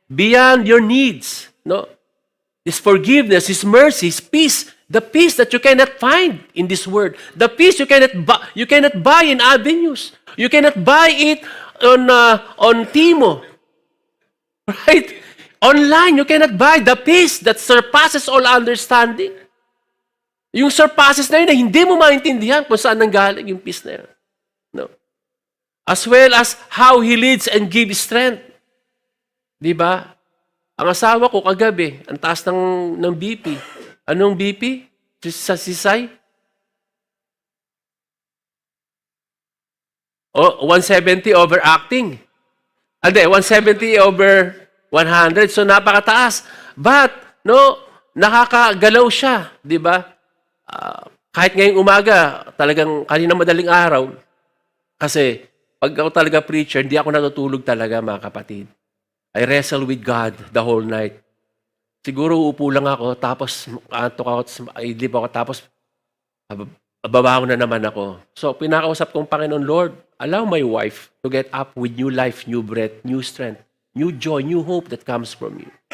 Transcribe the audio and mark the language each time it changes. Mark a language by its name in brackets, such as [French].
[English] Beyond your needs, no? His forgiveness, His mercy, His peace, the peace that you cannot find in this world, the peace you cannot buy in avenues, you cannot buy it on Timo, right? Online, you cannot buy the peace that surpasses all understanding. [Filipino] Yung surpasses na yun na hindi mo maintindihan kung saan nanggaling yung peace na yun. No. [English] As well as how He leads and gives strength. [Filipino] Di ba? Ang asawa ko kagabi, ang taas ng BP. Anong BP? Sa sisay? O, 170 overacting. Hindi, 170 over 100. So, napakataas. But, no, nakakagalaw siya. Di ba? Kahit ngayong umaga, talagang kanina madaling araw, kasi pag ako talaga preacher, hindi ako natutulog talaga, mga kapatid. [English] I wrestle with God the whole night. [Filipino] Siguro uupo lang ako, tapos antok ako, idlip ako, tapos babaho na naman ako. [English] So, [Filipino] pinakausap kong Panginoon, [English] Lord, allow my wife to get up with new life, new breath, new strength, new joy, new hope that comes from you.